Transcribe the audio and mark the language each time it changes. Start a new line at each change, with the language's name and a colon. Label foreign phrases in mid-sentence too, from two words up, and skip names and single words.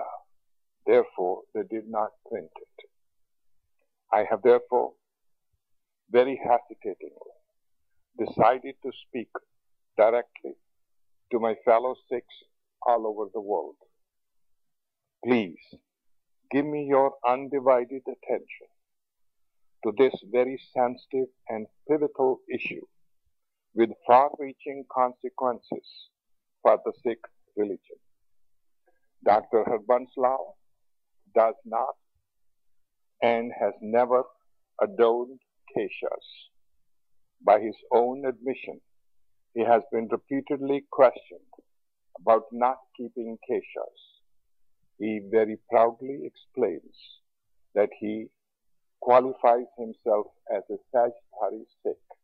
English: Therefore, they did not print it. I have therefore very hesitatingly decided to speak directly to my fellow Sikhs all over the world. Please give me your undivided attention to this very sensitive and pivotal issue with far-reaching consequences for the Sikh religion. Dr. Harbans Lal does not and has never adorned keshas. By his own admission, he has been repeatedly questioned about not keeping keshas. He very proudly explains that he qualifies himself as a Sehajdhari Sikh.